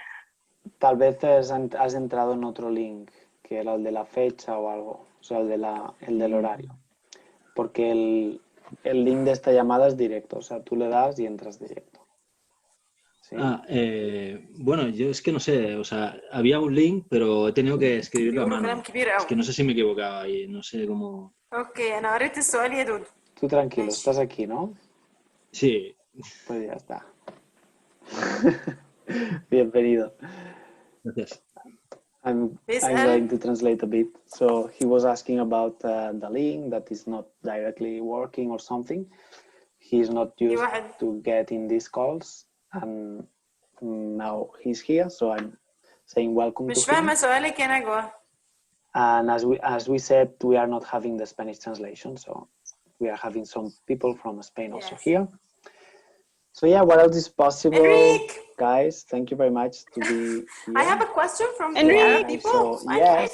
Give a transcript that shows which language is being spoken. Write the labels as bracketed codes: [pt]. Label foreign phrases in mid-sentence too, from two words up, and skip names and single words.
[es] Tal vez has entrado en otro link, que era el de la fecha o algo, o sea, el del horario. Porque el link de esta llamada es directo, o sea, tú le das y entras directo. ¿Sí? Bueno, yo es que no sé, o sea, había un link, pero he tenido que escribirlo a mano. Es que no sé si me he equivocado ahí, no sé cómo... [ar] اوكي انا قريت السؤال يا دودو. [es] Tú tranquilo, estás aquí, ¿no? Sí. Pues ya está. Bienvenido. Gracias. [en] I'm going to translate a bit. So he was asking about the link that is not directly working or something. He's not used to getting these calls, and now he's here. So I'm saying welcome to him. [ar] مش فاهمة سؤالك يا نجوى. [en] And as we said, we are not having the Spanish translation, so we are having some people from Spain also here. So yeah, what else is possible, Enrique. Guys? Thank you very much to be here. I have a question from the Enrique. Arab people. So, yes.